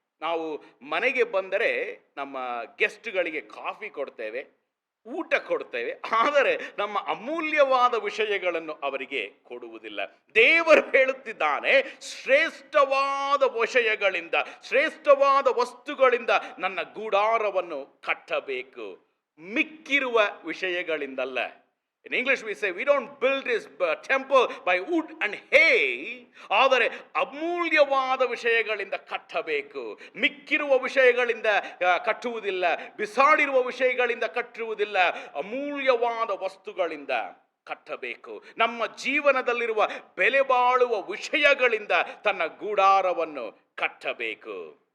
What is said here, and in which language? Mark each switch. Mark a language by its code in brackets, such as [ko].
[kn] ನಾವು ಮನೆಗೆ ಬಂದರೆ ನಮ್ಮ ಗೆಸ್ಟ್ಗಳಿಗೆ ಕಾಫಿ ಕೊಡ್ತೇವೆ, ಊಟ ಕೊಡ್ತೇವೆ, ಆದರೆ ನಮ್ಮ ಅಮೂಲ್ಯವಾದ ವಿಷಯಗಳನ್ನು ಅವರಿಗೆ ಕೊಡುವುದಿಲ್ಲ. ದೇವರು ಹೇಳುತ್ತಿದ್ದಾನೆ, ಶ್ರೇಷ್ಠವಾದ ವಿಷಯಗಳಿಂದ, ಶ್ರೇಷ್ಠವಾದ ವಸ್ತುಗಳಿಂದ ನನ್ನ ಗೂಡಾರವನ್ನು ಕಟ್ಟಬೇಕು, ಮಿಕ್ಕಿರುವ ವಿಷಯಗಳಿಂದಲ್ಲ. [en] In English we say we don't build this temple by wood and hay. [kn] ಆದರೆ ಅಮೂಲ್ಯವಾದ ವಿಷಯಗಳಿಂದ ಕಟ್ಟಬೇಕು. ಮಿಕ್ಕಿರುವ ವಿಷಯಗಳಿಂದ ಕಟ್ಟುವುದಿಲ್ಲ, ಬಿಸಾಡಿರುವ ವಿಷಯಗಳಿಂದ ಕಟ್ಟುವುದಿಲ್ಲ, ಅಮೂಲ್ಯವಾದ ವಸ್ತುಗಳಿಂದ ಕಟ್ಟಬೇಕು. ನಮ್ಮ ಜೀವನದಲ್ಲಿರುವ ಬೆಲೆ ಬಾಳುವ ವಿಷಯಗಳಿಂದ ತನ್ನ ಗೂಡಾರವನ್ನು ಕಟ್ಟಬೇಕು.